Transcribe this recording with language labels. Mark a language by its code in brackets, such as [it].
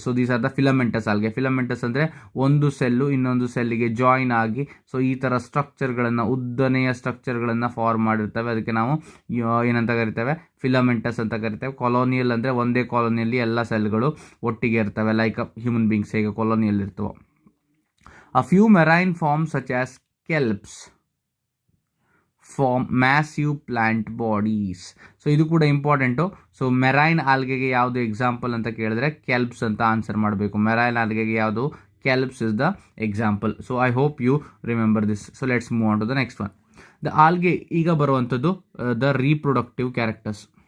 [kn] So [en] These are the filamentous algae. [kn] ಫಿಲಮೆಂಟಸ್ ಅಂದರೆ ಒಂದು cell ಇನ್ನೊಂದು ಸೆಲ್ಲಿಗೆ ಜಾಯಿನ್ ಆಗಿ ಸೊ ಈ ಥರ ಸ್ಟ್ರಕ್ಚರ್ಗಳನ್ನು, ಉದ್ದನೆಯ ಸ್ಟ್ರಕ್ಚರ್ಗಳನ್ನು ಫಾರ್ಮ್ ಮಾಡಿರ್ತವೆ. ಅದಕ್ಕೆ ನಾವು ಏನಂತ ಕರಿತೇವೆ? ಫಿಲಮೆಂಟಸ್ ಅಂತ ಕರಿತೇವೆ. ಕಾಲೋನಿಯಲ್ ಅಂದರೆ ಒಂದೇ ಕಾಲೋನಿಯಲ್ಲಿ ಎಲ್ಲ ಸೆಲ್ಗಳು ಒಟ್ಟಿಗೆ ಇರ್ತವೆ, [en] like human beings [kn] ಹೇಗೆ ಕಾಲೋನಿಯಲ್ ಇರ್ತವೆ. [en] A few marine forms such as kelps form massive plant bodies. [kn] So ಇದು ಕೂಡ ಇಂಪಾರ್ಟೆಂಟು. ಸೊ ಮೆರೈನ್ ಆಲ್ಗೆಗೆ ಯಾವುದು ಎಕ್ಸಾಂಪಲ್ ಅಂತ ಕೇಳಿದ್ರೆ ಕೆಲ್ಪ್ಸ್ ಅಂತ ಆನ್ಸರ್ ಮಾಡಬೇಕು. ಮೆರೈನ್ ಆಲ್ಗೆಗೆ ಯಾವುದು? [en] Kelps is the example. So I hope you remember this. So let's move on to the next one. The algae [kn] ಈಗ ಬರುವಂಥದ್ದು [en] The reproductive characters.